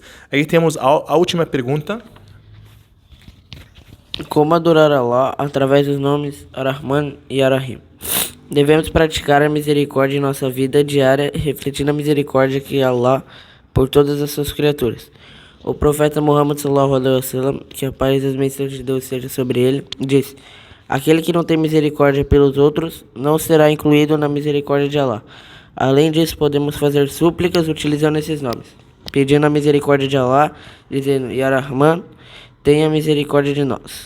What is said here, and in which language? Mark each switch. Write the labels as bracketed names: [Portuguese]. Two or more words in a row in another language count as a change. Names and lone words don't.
[Portuguese] Aí temos a última pergunta. Como adorar Allah através dos nomes Ar-Rahman e Ar-Rahim? Devemos praticar a misericórdia em nossa vida diária, refletindo a misericórdia que Allah por todas as suas criaturas. O profeta Muhammad [Arabic] صلى الله عليه وسلم, [Portuguese] que a paz e as bênçãos de Deus seja sobre ele, disse: aquele que não tem misericórdia pelos outros não será incluído na misericórdia de Allah. Além disso, podemos fazer súplicas utilizando esses nomes, pedindo a misericórdia de Allah, dizendo: [Arabic] يا رحمن, [Portuguese] tenha misericórdia de nós.